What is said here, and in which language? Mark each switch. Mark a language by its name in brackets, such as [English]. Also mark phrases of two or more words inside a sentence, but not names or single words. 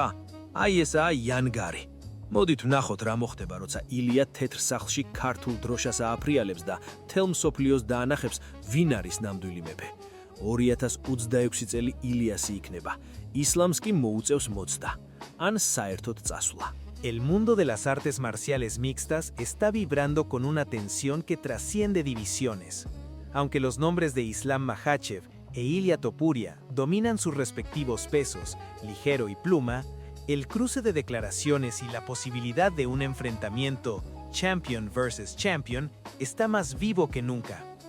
[Georgian] აი ესაა იანგარი. მოდით ვნახოთ რა მოხდება, როცა ილია თეთრ სახლში ქართულ დროშას ააფრიალებს და მთელ მსოფლიოს დაანახებს, ვინ არის ნამდვილი მეფე. 2026 წელი ილიასი იქნება. ისლამს კი მოუწევს მოცდა. ან საერთოდ წასვლა. [Spanish] El mundo de las artes marciales mixtas está vibrando con una tensión que trasciende divisiones. Aunque los nombres de Islam Makhachev e Ilia Topuria dominan sus respectivos pesos, ligero y pluma, el cruce de declaraciones y la posibilidad de un enfrentamiento [English] champion versus champion [Spanish] está más vivo que nunca.